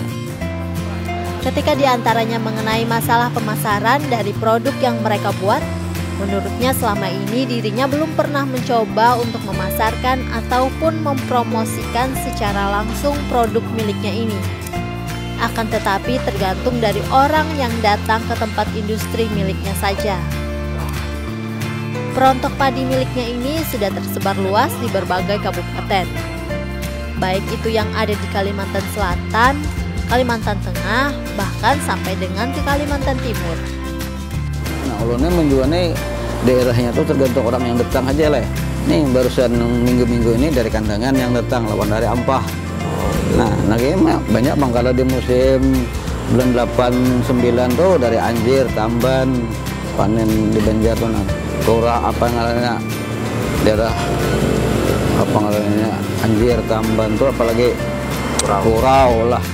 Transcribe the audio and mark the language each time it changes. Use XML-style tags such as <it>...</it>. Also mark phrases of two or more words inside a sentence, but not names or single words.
<id>Ketika diantaranya mengenai masalah pemasaran dari produk yang mereka buat, menurutnya selama ini dirinya belum pernah mencoba untuk memasarkan ataupun mempromosikan secara langsung produk miliknya ini. Akan tetapi tergantung dari orang yang datang ke tempat industri miliknya saja. Perontok padi miliknya ini sudah tersebar luas di berbagai kabupaten, baik itu yang ada di Kalimantan Selatan, Kalimantan Tengah, bahkan sampai dengan di Kalimantan Timur.</id> <bjn>Nah, ulunnya menjualnya daerahnya tuh tergantung orang yang datang aja lah. Nih barusan minggu-minggu ini dari Kandangan yang datang, lawan dari Ampah. Nah, lagi banyak bang kalau di musim bulan 8-9 tuh dari Anjir, Tamban, panen di Banjar tuh, Tora apa ngarannya daerah apa ngarannya Anjir, Tamban tuh apalagi Kurau lah.</bjn>